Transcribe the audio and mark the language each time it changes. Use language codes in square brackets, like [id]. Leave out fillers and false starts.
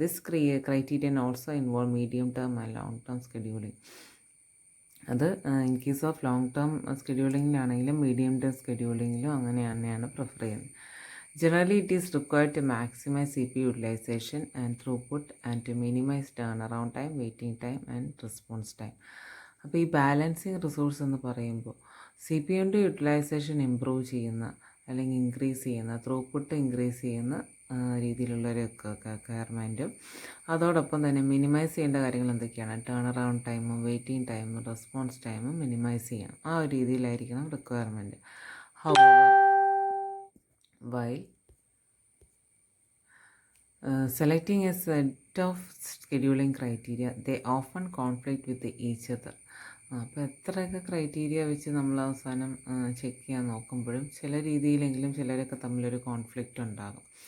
[en] This criterion also involve medium term and long term scheduling. [ml] അത് [en] in case of [ml] long term സ്കെഡ്യൂളിങ്ങിലാണെങ്കിലും medium term സ്കെഡ്യൂളിങ്ങിലും അങ്ങനെ തന്നെയാണ് prefer ചെയ്യുന്നത്. [en] Generally, it is required to maximize CPU utilization and throughput and to minimize turnaround time, waiting time and response time. [ml] അപ്പോൾ ഈ balancing resource എന്ന് പറയുമ്പോൾ C P യുൻ്റെ utilisation improve ചെയ്യുന്ന അല്ലെങ്കിൽ increase ചെയ്യുന്ന, ത്രൂപുട്ട് ഇൻക്രീസ് ചെയ്യുന്ന രീതിയിലുള്ളൊരു റിക്വയർമെൻറ്റും അതോടൊപ്പം തന്നെ മിനിമൈസ് ചെയ്യേണ്ട കാര്യങ്ങൾ എന്തൊക്കെയാണ്? ടേൺ അറൗണ്ട് ടൈമും വെയിറ്റിംഗ് ടൈമും റെസ്പോൺസ് ടൈമും മിനിമൈസ് ചെയ്യണം. ആ ഒരു രീതിയിലായിരിക്കണം requirement. [en] However while selecting a set of scheduling criteria, they often conflict with each other. [ml] അപ്പോൾ എത്രയൊക്കെ ക്രൈറ്റീരിയ വെച്ച് നമ്മൾ അവസാനം ചെക്ക് ചെയ്യാൻ നോക്കുമ്പോഴും ചില രീതിയിലെങ്കിലും ചിലരൊക്കെ തമ്മിലൊരു കോൺഫ്ലിക്റ്റ് ഉണ്ടാകും.